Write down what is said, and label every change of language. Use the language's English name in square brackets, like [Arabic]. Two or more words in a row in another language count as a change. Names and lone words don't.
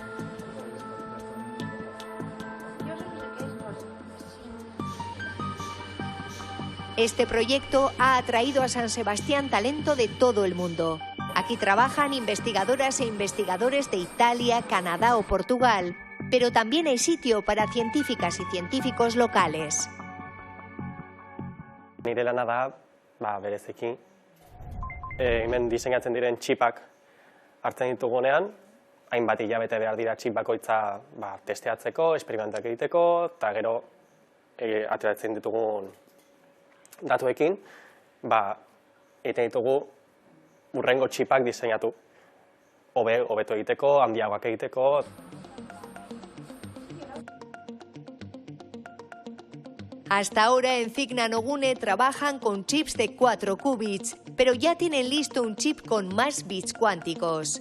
[Spanish] Este proyecto ha atraído a San Sebastián talento de todo el mundo. Aquí trabajan investigadoras e investigadores de Italia, Canadá o Portugal, pero también hay sitio para científicas y científicos locales. [Basque] Nire lana da, bereziki, hemen diseinatzen diren txipak hartzen ditugunean, hainbat hilabete behar dira txip bakoitza testeatzeko, esperimentak egiteko, eta gero ateratzen ditugun datuekin, egiten ditugu hurrengo txipak diseinatu, hobeto egiteko, handiagoak egiteko. [Spanish] Hasta ahora en CIC Nanogune trabajan con chips de 4 qubits, pero ya tienen listo un chip con más bits cuánticos.